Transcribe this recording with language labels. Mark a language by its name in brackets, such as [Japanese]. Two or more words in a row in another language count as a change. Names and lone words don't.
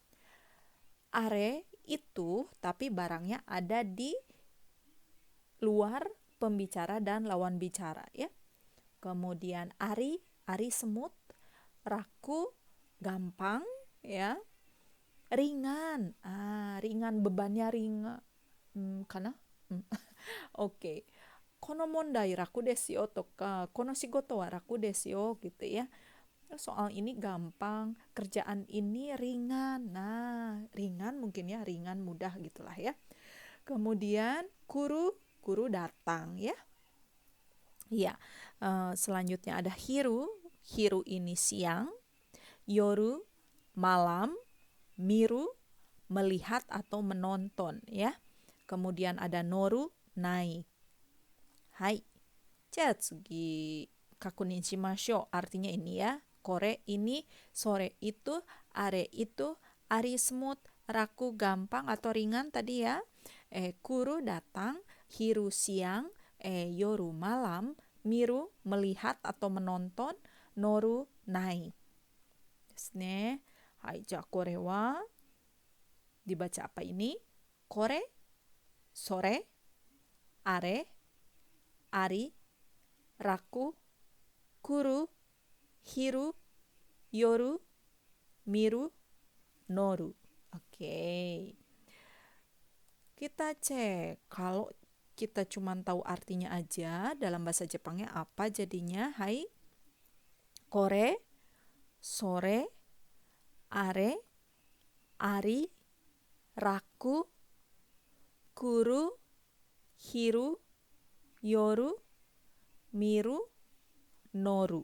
[Indonesian] Are, itu, tapi barangnya ada di luar pembicara dan lawan bicara, ya. Kemudian ari, ari semut, raku, gampang, ya. Ringan, ringan, bebannya ringan. Kana? Oke. [Japanese] この問題楽ですよとか、この仕事は楽ですよ [Indonesian] gitu ya. Soal ini gampang, kerjaan ini ringan. Nah, ringan mungkin ya, ringan mudah gitulah ya. Kemudian kuru, kuru datang ya. Ya, selanjutnya ada hiru. Hiru ini siang. Yoru, malam. Miru, melihat atau menonton ya. Kemudian ada noru, naik. Hai. [Japanese] 次確認しましょう. [Indonesian] Artinya ini ya. Kore ini, sore itu, are itu, ari semut, raku gampang atau ringan tadi ya. Kuru datang, hiru siang, yoru malam, miru melihat atau menonton, noru naik. [Japanese] ですね。はい、じゃこれは [Indonesian] dibaca apa ini? [Japanese] これ、それ、あれ、あり, 楽、来る、昼、夜、見る、乗る. [Indonesian] Oke. Kita cek. Kalau kita cuma tahu artinya aja, dalam bahasa Jepangnya apa jadinya? Hai. [Japanese] これ、それ、あれ、あり, 楽、来る、昼、夜、見る、乗る.